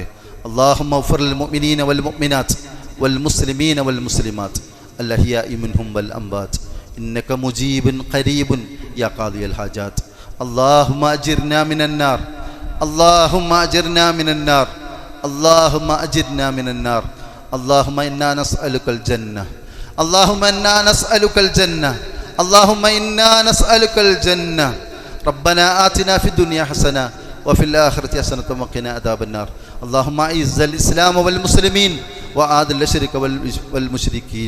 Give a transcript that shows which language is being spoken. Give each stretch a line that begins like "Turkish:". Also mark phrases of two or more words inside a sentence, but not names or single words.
Arabic: اللهم اغفر للمؤمنين والمؤمنات والمسلمين والمسلمات الأحياء منهم والأموات إنك مجيب قريب يا قاضي الحاجات. اللهم أجرنا من النار، اللهم أجرنا من النار، اللهم أجرنا من النار. اللهم إنا نسألك الجنة, اللهم إنا نسألك الجنة، اللهم إنا نسألك الجنة. ربنا آتنا في الدنيا حسنة وفي الآخرة حسنة وقنا عذاب النار. اللهم أعز الإسلام والمسلمين وأذل الشرك والمشركين.